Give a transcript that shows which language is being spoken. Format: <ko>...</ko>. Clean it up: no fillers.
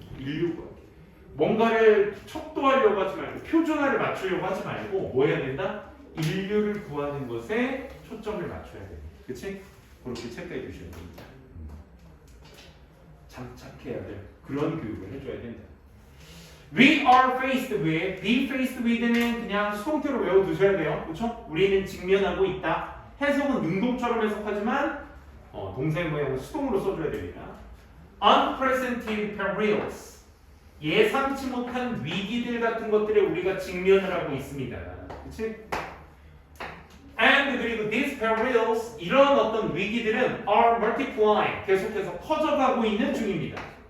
<ko>인류가 뭔가를 척도하려고 하지 말고 표준화를 맞추려고 하지 말고 뭐 해야 된다? 인류를 구하는 것에 초점을 맞춰야 돼. 그치? 그렇게 체크해 주셔야 됩니다. 장착해야 돼. 그런 교육을 해줘야 된다.</ko> <en>We are faced with,</en> <ko>be faced with는 그냥 수동태로 외워두셔야 돼요. 그렇죠? 우리는 직면하고 있다. 해석은 능동처럼 해석하지만 동사의 모양은 수동으로 써줘야 됩니다.</ko> <en>Unprecedented perils,</en> <ko>예상치 못한 위기들 같은 것들에 우리가 직면을 하고 있습니다. 그렇지? And 그리고</ko> <en>these perils,</en> <ko>이런 어떤 위기들은</ko> <en>are multiplying,</en> <ko>계속해서 커져가고 있는 중입니다.</ko>